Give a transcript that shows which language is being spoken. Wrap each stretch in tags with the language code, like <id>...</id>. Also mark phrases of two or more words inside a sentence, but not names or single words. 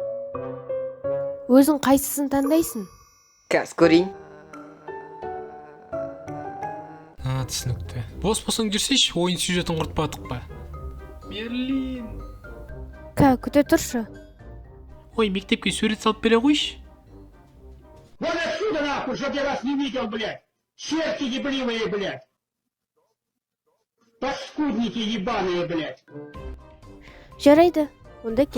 <kk>Өзің қайсысын таңдайсың? Қазір көрейін. Түсінікті. Бос болсаң жүрсейші, ойын сюжетін құртпадық па? Мерлин. Күте тұршы. Ой, мектепке сурет салып бере қойшы.</kk> <ru>Вот отсюда нахуй, чтоб я вас не видел, блядь! Черти ебливые, блядь! Паскудники ебаные, блядь!</ru> <kk>Жарайды, онда кет.</kk>